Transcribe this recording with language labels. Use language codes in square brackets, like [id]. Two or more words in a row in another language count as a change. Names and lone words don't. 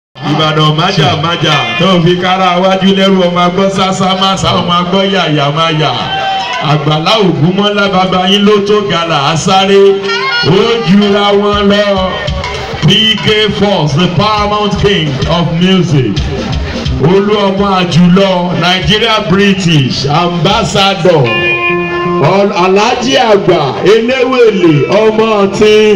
[yo] Ìbàdàn májà májà tó fi kára wájú lẹ́rù ọmọ agbọ́ sásá má sá ọmọ agbọ́ yàyà má yà. Àgbàlá Ògúnmọ́lá bàbá yín ló tó gàlà á sáré. Ó jura wọn lọ. [en] P K Force, the paramount king of music. [yo] Olú ọmọ àjùlọ, Nigeria [en] British ambassador. [yo] Al-, Alhaji Àgbà Eléwèlé ọmọ ọtí.